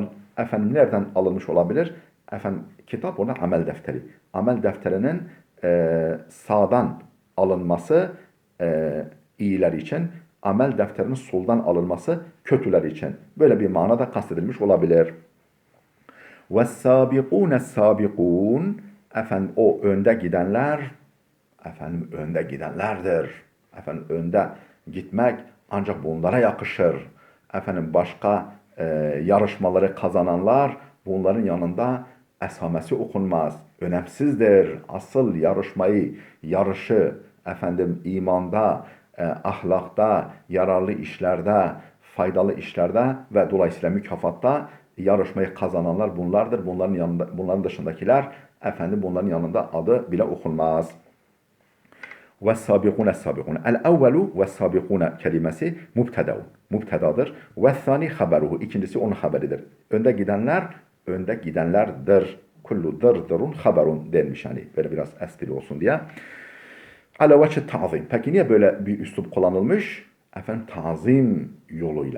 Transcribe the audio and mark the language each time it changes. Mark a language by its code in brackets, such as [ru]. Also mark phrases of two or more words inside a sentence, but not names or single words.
[tr] Efendim nereden alınmış olabilir? Efendim kitap ona amel defteri. Amel defterinin sağdan alınması iyiler için, amel defterinin soldan alınması kötüler için. Böyle bir manada kastedilmiş olabilir. [ar] وَالسَّابِقُونَ السَّابِقُونَ [tr] efendim o önde gidenler efendim önde gidenlerdir. Efendim önde gitmek ancak bunlara yakışır. Efendim başka yarışmaları kazananlar bunların yanında esamesi okunmaz. Önemsizdir. Asıl yarışı efendim imanda, ahlakta, yararlı işlerde, faydalı işlerde ve dolayısıyla mükafatta yarışmayı kazananlar bunlardır. Bunların dışındakiler efendim bunların yanında adı bile okunmaz. [ar] وَالسَّابِقُونَ السَّابِقُونَ El-evvelu وَالسَّابِقُونَ [tr] kelimesi mubtedadır. [ar] والثاني خبره [tr] ikincisi onun haberidir. Önde gidenlerdir. [ar] كل دردر خبر [tr] denmiş hani böyle biraz espri olsun diye. [ar] على وجه التعظيم. [tr] Peki niye böyle bir üslup kullanılmış? Efendim tazim yoluyla.